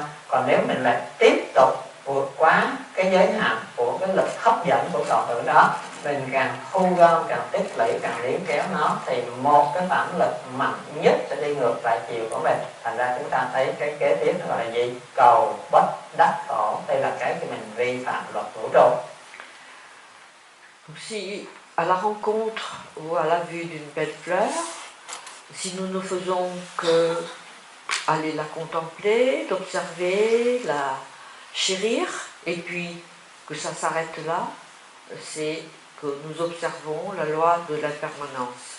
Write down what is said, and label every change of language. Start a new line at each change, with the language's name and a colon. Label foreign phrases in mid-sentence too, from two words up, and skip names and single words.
Vietnamese: Còn nếu mình lại tiếp tục vượt quá cái giới hạn của cái lực hấp dẫn của cầu tử đó, mình càng thu gom, càng tích lũy, càng níu kéo nó thì một cái phản lực mạnh nhất sẽ đi ngược lại chiều của mình. Thành ra chúng ta thấy cái kế tiếp nó gọi là gì? Cầu bất đắc khổ. Đây là cái mình vi phạm luật vũ trụ.
French: Si à la rencontre ou à la vue d'une belle fleur, si nous ne faisons que aller la contempler, l'observer, la chérir, et puis que ça s'arrête là, c'est que nous observons la loi de l'impermanence.